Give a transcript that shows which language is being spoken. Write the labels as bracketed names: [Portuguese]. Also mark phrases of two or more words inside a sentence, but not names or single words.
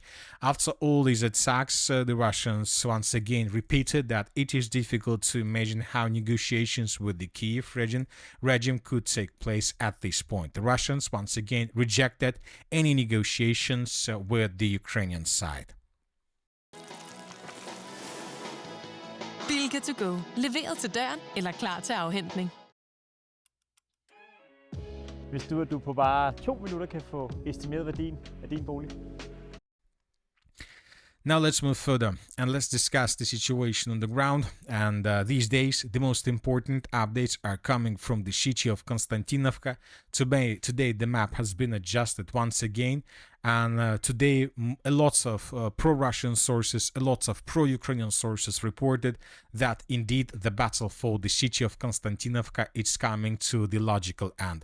[English] After all these attacks, the Russians once again repeated that it is difficult to imagine how negotiations with the Kiev regime could take place at this point. The Russians once again rejected any negotiations with the Ukrainian side. [Danish] Bilka to go. Leveret til døren eller klar til afhentning. Hvis du på bare 2 minutter kan få estimeret værdien af din bolig. [English] Now let's move further and let's discuss the situation on the ground. And these days, the most important updates are coming from the city of Konstantinovka. Today, the map has been adjusted once again. And today, a lot of pro-Russian sources, a lot of pro-Ukrainian sources reported that indeed the battle for the city of Konstantinovka is coming to the logical end.